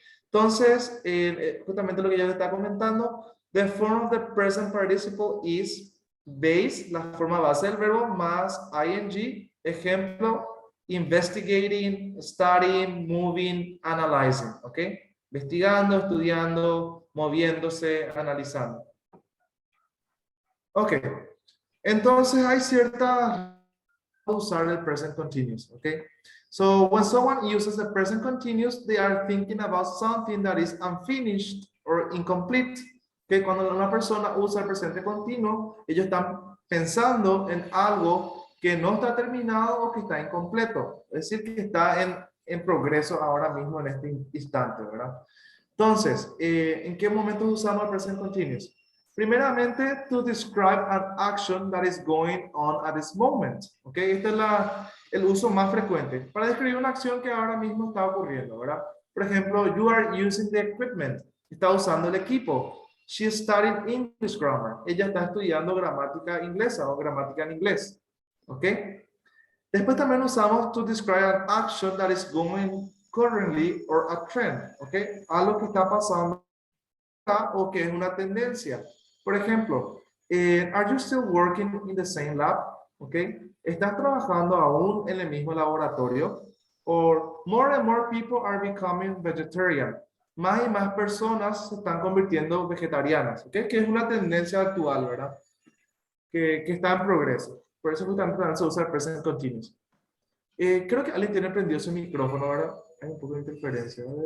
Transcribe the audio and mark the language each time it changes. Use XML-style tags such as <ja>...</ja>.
<es>Entonces, justamente lo que yo les estaba comentando,</es> <en>the form of the present participle is base,</en> <es>la forma base del verbo, más ing, ejemplo, investigating, studying, moving, analyzing, ¿ok? Investigando, estudiando, moviéndose, analizando. Ok, entonces hay cierta usar el present continuous, ¿ok?</es> <en>So when someone uses the present continuous, they are thinking about something that is unfinished or incomplete.</en> <es>Que cuando una persona usa el presente continuo, ellos están pensando en algo que no está terminado o que está incompleto. Es decir, que está en progreso ahora mismo en este instante, ¿verdad? Entonces, ¿en qué momentos usamos el present continuous? Primeramente,</es> <en>to describe an action that is going on at this moment.</en> <es>¿Ok? Este es el uso más frecuente. Para describir una acción que ahora mismo está ocurriendo, ¿verdad? Por ejemplo,</es> <en>you are using the equipment.</en> <es>Está usando el equipo.</es> <en>She studied English grammar.</en> <es>Ella está estudiando gramática inglesa o gramática en inglés. ¿Ok? Después también usamos</es> <en>to describe an action that is going currently or a trend. ¿Ok?</en> <es>Algo que está pasando o que es una tendencia. Por ejemplo,</es> <en>are you still working in the same lab? ¿Ok?</en> <es>¿Estás trabajando aún en el mismo laboratorio?</es> <en>Or more and more people are becoming vegetarian.</en> <es>Más y más personas se están convirtiendo vegetarianas, ¿ok? Que es una tendencia actual, ¿verdad? Que está en progreso. Por eso justamente también se usa el present continuous. Creo que alguien tiene prendido su micrófono, ¿verdad? Hay un poco de interferencia.</es>